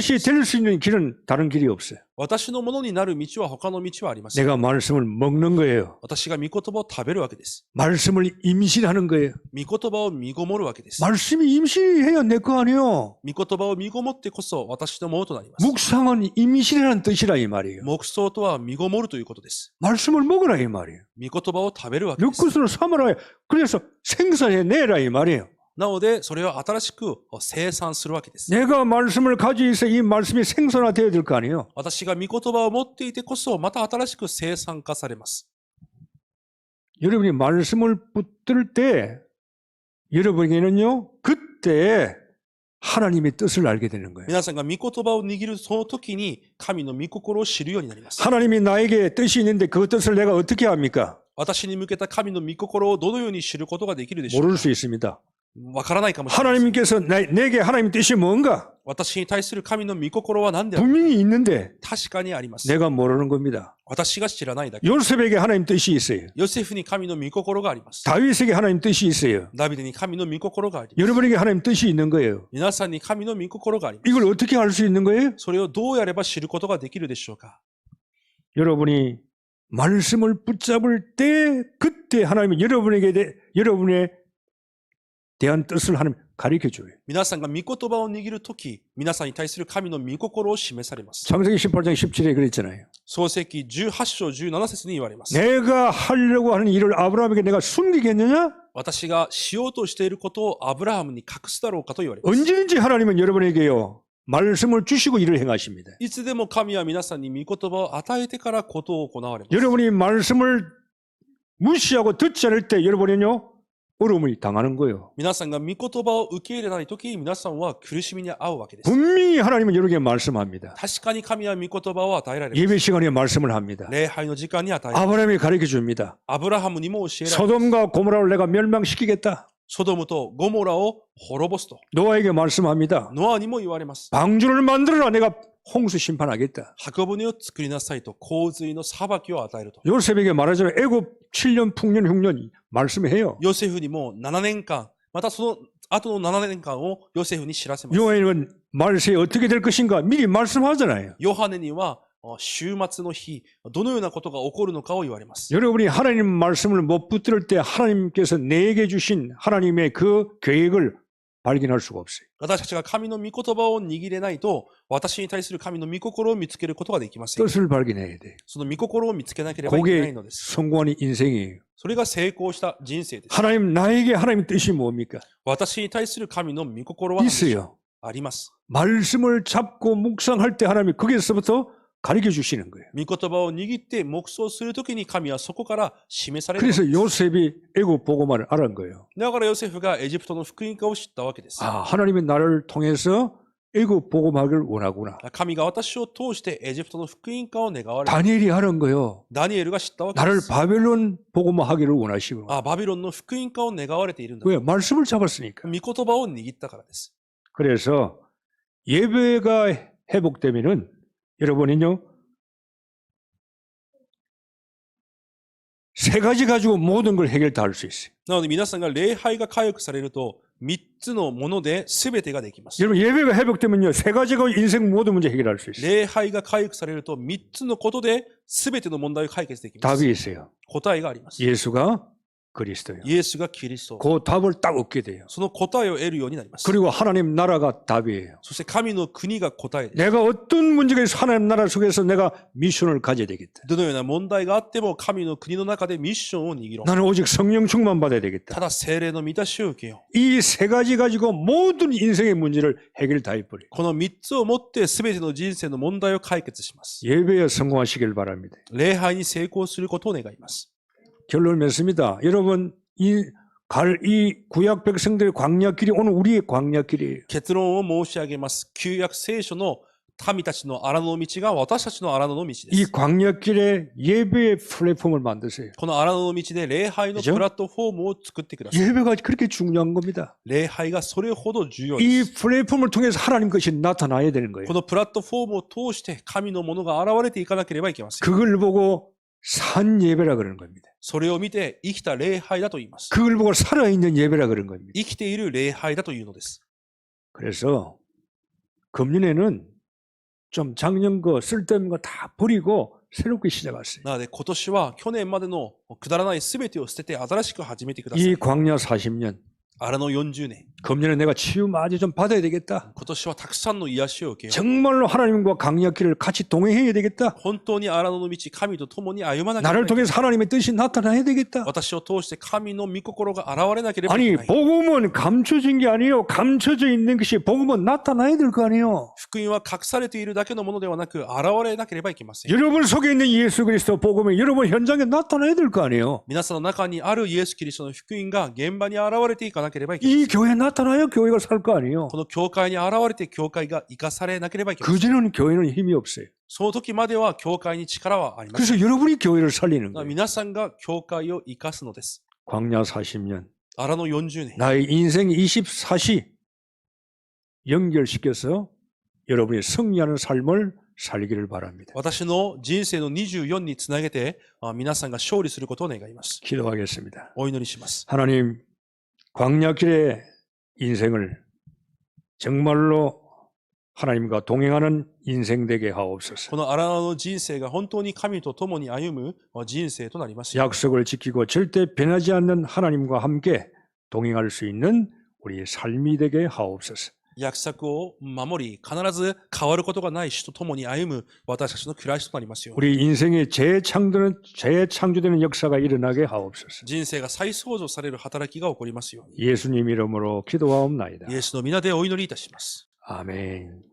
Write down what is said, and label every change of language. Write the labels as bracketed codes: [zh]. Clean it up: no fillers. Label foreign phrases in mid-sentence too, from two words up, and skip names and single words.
[ko] 것이 될 수 있는 길은 다른 길이 없어요. [ja] 私のものになる道は他の道はありません。 [ko] 내가 말씀을 먹는 거예요. [ja] 私が御言葉を食べるわけです。 [ko] 말씀을 임신하는 거예요. [ja] 御言葉を身ごもるわけです。 [ko] 말씀이 임신해야 내 거 아니에요. [ja] 御言葉を身ごもってこそ私のものとなります。 [ko] 묵상은 임신이라는 뜻이라 이 말이에요. [ja] 黙想とは身ごもるということです。 [ko] 말씀을 먹으라 이 말이에요. [ja] 御言葉を食べるわけ [ko] 내 [ja] です。 [ko] 것으로 삼으라. 그래서 생산해내라 이 말이에요. [ja] なので、それを新しく生産するわけです。 [ko] 내가 말씀을 가지고 있어 이 말씀이 생산화되어야 될 거 아니에요. [ja] 私が御言葉を持っていてこそ、また新しく生産化されます。 [ko] 여러분이 말씀을 붙들 때 여러분에게는요. 그때 하나님의 뜻을 알게 되는 거예요. [ja] 皆さんが御言葉を握るその時に、神の御心を知るようになります。 [ko] 하나님이 나에게 뜻이 있는데 그 뜻을 내가 어떻게 합니까? [ja] 私に向けた神の御心をどのように知ることができるでしょう [ko] 모를 [ja] か。 [ko] 수 있습니다. [ja] わからないかもしれません。 [ko] 하나님께서 내게 하나님의 뜻이 뭔가 [ja] 私に対する神の御心は何である [ko] 분명히 있는데 [ja] 確かにあります。 [ko] 내가 모르는 겁니다. [ja] 私が知らないだけ。 [ko] 요셉에게 하나님 뜻이 있어요. [ja] ヨセフに神の御心があります。 [ko] 다윗에게 하나님 뜻이 있어요. [ja] ダビデに神の御心があります。 [ko] 여러분에게 하나님 뜻이 있는 거예요. [ja] 皆さんに神の御心があります。 [ko] 이걸 어떻게 알 수 있는 거예요? [ja] それをどうやれば知ることができるでしょうか。 [ko] 여러분이 말씀을 붙잡을 때 그때 하나님은 여러분에 대한 뜻을 하나님 가르쳐 줘요. [ja] 皆さんが御言葉を握るとき、皆さんに対する神の御心を示されます。 [ko] 창세기 18장 17절에 그랬잖아요. [ja] 創世記18章17節に言われます。 [ko] 내가 하려고 하는 일을 아브라함에게 내가 숨기겠느냐? [ja] 私がしようとしていることをアブラハムに隠すだろうかと言われます。 [ko] 언제든지 하나님은 여러분에게요. 말씀을 주시고 일을 행하십니다. [ja] いつでも神は皆さんに御言葉を与えてからことを行われます。 [ko] 여러분이 말씀을 무시하고 듣지 않을 때 여러분은요. 어려움을 당하는 거예요. [ja] 皆さんが御言葉を受け入れないとき、皆さんは苦しみに遭うわけです。 [ko] 분명히 하나님은 여러분에게 말씀합니다. [ja] 確かに神は御言葉を与えられます。 [ko] 예배 시간에 말씀을 합니다. [ja] 礼拝の時間に与えられます。 [ko] 아브라함이 가르쳐 줍니다. [ja] アブラハムにも教えられます。 [ko] 소돔과 고모라를 내가 멸망시키겠다. [ja] ソドムとゴモラを滅ぼすと。 [ko] 노아에게 말씀합니다. [ja] ノアにも言われます。 [ko] 방주를 만들어라. 내가 홍수 심판하겠다. [ja] 箱舟を作りなさいと洪水の裁きを与えると。 [ko] 요셉에게 말하자면 애굽 7년 풍년 흉년 말씀해요. [ja] ヨセフにも7年間、またその後の7年間をヨセフに知らせます。 [ko] 요한은 말세에 어떻게 될 것인가 미리 말씀하잖아요. [ja] ヨハネには終末の日、どのようなことが起こるのかを言われます。 [ko] 여러분이 하나님 말씀을 못 붙들 때 하나님께서 내게 주신 하나님의 그 계획을 발견할 수가 없어요. [ja] 私たちが神の御言葉を握れないと、私に対する神の御心を見つけることができません。 [ko] 뜻을 발견해야 돼. [ja] その御心を見つけなければいけない [ko] 그게 [ja] のです。 [ko] 성공한 인생이에요. [ja] それが成功した人生です。 [ko] 하나님 나에게 하나님 뜻이 뭡니까? [ja] 私に対する神の御心は何でしょう [ko] 있어요. [ja] あります。 [ko] 말씀을 잡고 묵상할 때 하나님이 거기서부터 가르쳐 주시는 거예요. [ja] 御言葉を握って黙想するときに神はそこから示される。 [ko] 그래서 요셉이 애굽 보고만을 알은 거예요. [ja] だからヨセフがエジプトの福音化を知ったわけです。 [ko] 아, 하나님이 나를 통해서 애굽 보고하기를 원하구나. [ja] 神が私を通してエジプトの福音化を願われた。 [ko] 다니엘이 하는 거요. [ja] ダニエルが知ったわけで [ko] 나를 [ja] す。 [ko] 바벨론 보고하기를 원하시구나. [ja] あ、バビロンの福音化を願われているんだ。 [ko] 왜? 말씀을 잡았으니까. [ja] 御言葉を握ったからです。 [ko] 그래서 예배가 회복되면은 여러분은요. 세 가지 가지고 모든 걸 해결 다 할 수 있어요. [ja] なので皆さんが礼拝が回復されると、3つのもので全てができます。 [ko] 여러분 예배가 회복되면요, 세 가지가 인생 모든 문제 해결할 수 있어요. [ja] 礼拝が回復されると、3つのことで全ての問題を解決できます。 [ko] 답이 있어요. [ja] 答えがあります。 [ko] 예수가 그리스도예요. [ja] イエスがキリスト。 [ko] 그 답을 딱 얻게 돼요. [ja] その答えを得るようになります。 [ko] 그리고 하나님 나라가 답이에요. [ja] そして神の国が答えです。 [ko] 내가 어떤 문제가 있어 하나님 나라 속에서 내가 미션을 가져야 되겠다. [ja] どのような問題があっても神の国の中でミッションを握ろう。 [ko] 나는 오직 성령 충만 받아야 [ja] た [ko] 되겠다. [ja] だ聖霊の満たしを受けよう。 [ko] 이 세 가지 가지고 모든 인생의 문제를 해결 다 해버려요. [ja] この3つをもって全ての人生の問題を解決します。 [ko] 예배에 성공하시길 바랍니다. [ja] 礼拝に成功することを願います。 [ko] 결론을 맺습니다. 여러분 이 구약 백성들의 광야길이 오늘 우리의 광야길이에요. [ja] 結論を申し上げます。旧約聖書の民たちの荒野の道が私たちの荒野の道で [ko] 이 [ja] す。 [ko] 광야길에 예배의 플랫폼을 만드세요. [ja] この荒野の道で礼拝のプラットフォームを作ってください。 [ko] 예배가 그렇게 중요한 겁니다. [ja] 礼拝がそれほど重要で [ko] 이 [ja] す。 [ko] 플랫폼을 통해서 하나님 것이 나타나야 되는 거예요. [ja] このプラットフォームを通して神のものが現れていかなければいけません。 [ko] 그걸 보고 산 예배라 그러는 겁니다. [ja] それを見て生きた礼拝だと言います。 [ko] 그걸 보고 살아있는 예배라 그런 겁니다. [ja] 生きている礼拝だというのです。 [ko] 그래서 금년에는 좀 작년 거 쓸데없는 거 다 버리고 새롭게 시작하세요. [ja] なので今年は去年までのくだらない全てを捨てて新しく始めてくださ [ko] 이 [ja] い。 [ko] 광야 40년 [ja] 荒野40年。 [ko] 금년에 내가 치유 많이 좀 받아야 되겠다. [ja] 今年はたくさんの癒しを受けよう。 [ko] 정말로 하나님과 광야길을 같이 동행해야 되겠다. [ja] 本当に荒野の道、神と共に歩まなければ [ko] 나를 [ja] いけない。 [ko] 통해서 하나님의 뜻이 나타나야 되겠다. [ja] 私を通して神の御心が現れなければい [ko] 아니 [ja] けない。 [ko] 복음은 감춰진 게 아니에요. 감춰져 있는 것이 복음은 나타나야 될 거 아니에요. [ja] 福音は隠されているだけのものではなく、現れなければいけません。 [ko] 여러분 속에 있는 예수 그리스도 복음이 여러분 현장에 나타나야 될 거 아니에요. [ja] 皆さんの中にあるイエス・キリストの福音が現場に現れていかなければいけません。 [ko] 이 교회에 나타나야 교회가 살 거 아니에요. [ja] この教会に現れて教会が生かされなければいけません。 [ko] 그전에는 교회는 힘이 없어요. [ja] その時までは教会に力はありません。 [ko] 그래서 여러분이 교회를 살리는 [ja] だから [ko] 거예요. [ja] 皆さんが教会を生かすのです。 [ko] 광야 40년 [ja] 荒野40年。 [ko] 나의 인생 24시 연결시켜서 여러분이 승리하는 삶을 살기를 바랍니다. [ja] 私の人生の24につなげて、皆さんが勝利することを願います。 [ko] 기도하겠습니다. [ja] お祈りします。 [ko] 하나님 광야길의 인생을 정말로 하나님과 동행하는 인생 되게 하옵소서. [ja] この荒野の人生が本当に神と共に歩む人生となりますように。 [ko] 약속을 지키고 절대 변하지 않는 하나님과 함께 동행할 수 있는 우리 삶이 되게 하옵소서. [ja] 約束を守り、必ず変わることがない主と共に歩む私たちの暮らしとなりますように。 [ko] 우리 인생의 재창조되는 역사가 일어나게 하옵소서. [ja] 人生が再創造される働きが起こりますように。 [ko] 예수님 이름으로 기도하옵나이다. [ja] イエスの皆でお祈りいたします。 [ko] 아멘.